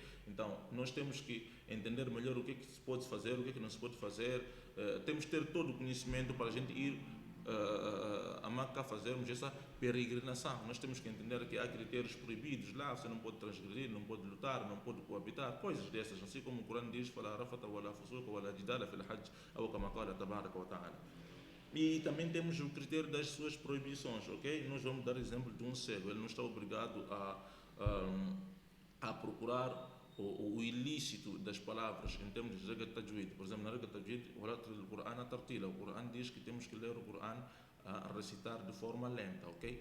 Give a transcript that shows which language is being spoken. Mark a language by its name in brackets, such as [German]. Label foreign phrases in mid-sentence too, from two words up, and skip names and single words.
[Portuguese] Então nós temos que entender melhor o que é que se pode fazer, o que é que não se pode fazer. Temos que ter todo o conhecimento para a gente ir a Meca fazermos essa peregrinação. Nós temos que entender que há critérios proibidos lá, você não pode transgredir, não pode lutar, não pode coabitar, coisas dessas, assim como o Corão diz: [Arabic] "فلا رفث ولا فسوق ولا جدال في الحج", [Portuguese] ou [Arabic] كما قال تبارك وتعالى. [Portuguese] E também temos o critério das suas proibições, ok? Nós vamos dar exemplo de um cego. Ele não está obrigado a procurar o ilícito das palavras em termos de regra de tajwid. Por exemplo, na regra de tajwid, o Corão tartila. O Corão diz que temos que ler o Corão a recitar de forma lenta, ok?